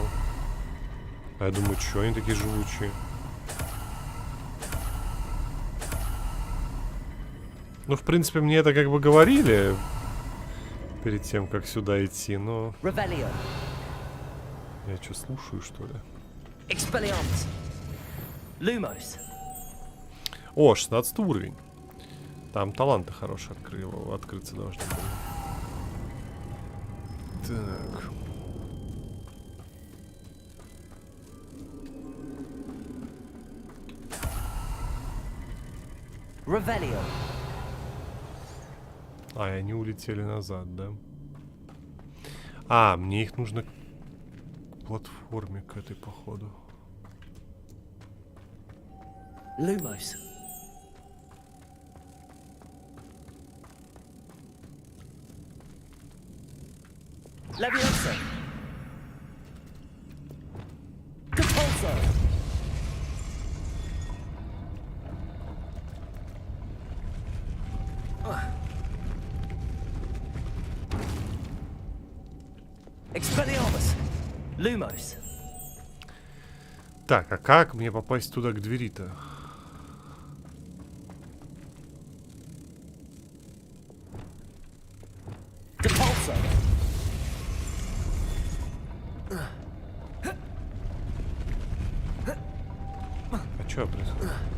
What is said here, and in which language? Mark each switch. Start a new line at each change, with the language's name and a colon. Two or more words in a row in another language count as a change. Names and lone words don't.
Russian: А я думаю, что они такие живучие? Ну, в принципе, мне это как бы говорили перед тем, как сюда идти, но... Revelio. Я что, слушаю, что ли? Expelliarmus. Lumos. О, 16 уровень. Там таланты хорошие открыться должны были. Так... Revelio. А, и они улетели назад, да? А, мне их нужно к платформе к этой, походу. Lumos. Levioso. Compulso. Expelliarmus. Lumos. Так, а как мне попасть туда к двери-то? Compulso. А что происходит?